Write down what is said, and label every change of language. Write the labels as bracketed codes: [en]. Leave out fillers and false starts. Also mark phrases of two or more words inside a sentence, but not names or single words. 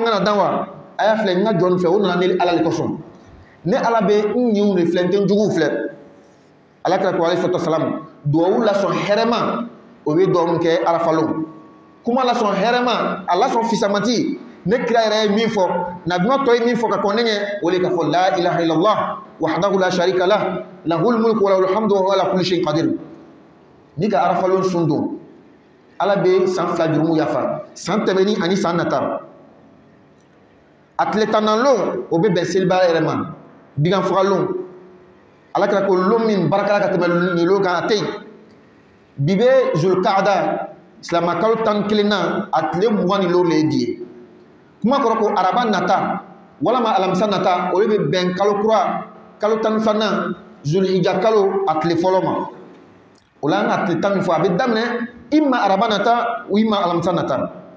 [bm] kana dan wa a y'a filɛ n ka jɔn fɛ o nana ne ala de kosɔn ne ala bɛ n ɲinw de filɛ n tɛ n juguw filɛ ala kira ko [ar] عليه الصلاة والسلام [bm] duwawu lasɔn hɛrɛma o bɛ duwawu min kɛ arafa lon kuma lasɔn hɛrɛma a lasɔn fisamanti ne kira yɛrɛ ye min fɔ nabima tɔ ye min fɔ ka kɔn ne ɲɛ o de ka fɔ [ar] لا إله إلا الله وحده لا شريك له له الملك وله الحمد وهو على كل شيء قدير [bm] ni ka arafa lon sun don ala bɛ san 2 jurumu yafa san tɛmɛni ani san nata a tile 10nan lon o bɛ bɛn seliba yɛrɛ ma digan faga lon ala kɛra ko lon min barakala ka tɛmɛ nin lon kan a tɛ yen bi bɛ zulkaada silamɛ kalo 11 na a tile 20 ni lon de ye bi ye kuma kɔrɔ ko araba nata walama alamisa nata o de bɛ bɛn kalo kura kalo 12nan zulhijja kalo a tile fɔlɔ ma o la an ka tile 10 min fɔ a bɛ daminɛ ima araba nata ou ima alamisa nata